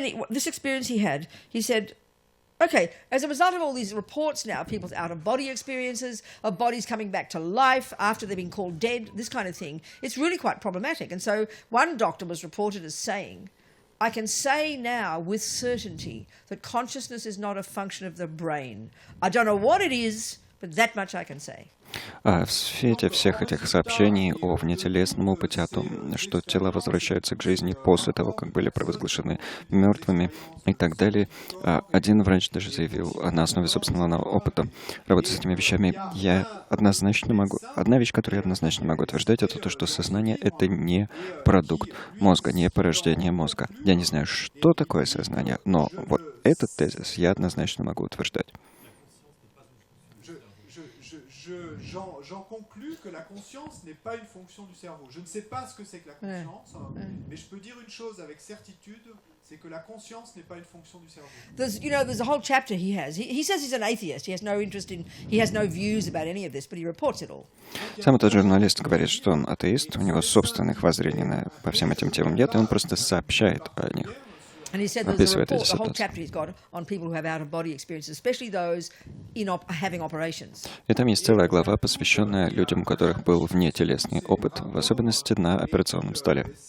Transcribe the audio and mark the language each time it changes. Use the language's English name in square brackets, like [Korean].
[English] This experience he said, okay, as a result of all these reports now, people's out-of-body experiences, of bodies coming back to life after they've been called dead, this kind of thing, it's really quite problematic. And so one doctor was reported as saying, I can say now with certainty that consciousness is not a function of the brain. I don't know what it is, but that much I can say. [Russian] В свете всех этих сообщений о внетелесном опыте, о том, что тела возвращаются к жизни после того, как были провозглашены мертвыми и так далее, один врач даже заявил на основе собственного опыта работы с этими вещами. Одна вещь, которую я однозначно могу утверждать, это то, что сознание — это не продукт мозга, не порождение мозга. Я не знаю, что такое сознание, но вот этот тезис я однозначно могу утверждать. [French] j'en conclus que la conscience n'est pas une fonction du cerveau. Je ne sais pas ce que c'est que la conscience, mais je peux dire une chose avec certitude, c'est que la conscience n'est pas une fonction du cerveau. [English] There's a whole chapter he has. He says he's an atheist. He has no views about any of this, but he reports it all. [Russian] Сам этот журналист говорит, что он атеист, у него собственных воззрений по всем этим темам нет, и он просто сообщает о них. [English] And he said there's a report, the whole chapter he's got on people who have out-of-body experiences, especially those having operations. [Russian] И там есть целая глава, посвященная людям, у которых был внетелесный опыт, в особенности на операционном столе.